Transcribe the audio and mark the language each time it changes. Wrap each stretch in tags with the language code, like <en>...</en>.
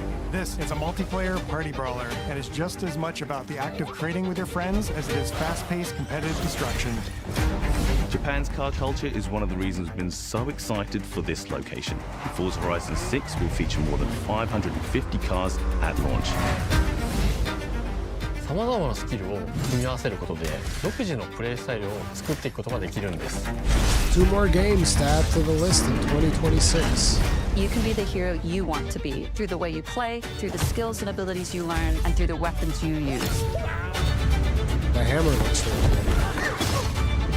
<en>This is a multiplayer party brawler and is just as much about the act of trading with your friends as it is fast-paced competitive destruction. Japan's car culture is one of the reasons we've been so excited for this location. Forza Horizon 6 will feature more than 550 cars at launch.</en> <ja>さまざまなスキルを組み合わせることで独自のプレイスタイルを作っていくことができるんです。</ja> <en>Two more games to add to the list in 2026. You can be the hero you want to be through the way you play, through the skills and abilities you learn, and through the weapons you use. The hammer looks really good.</en>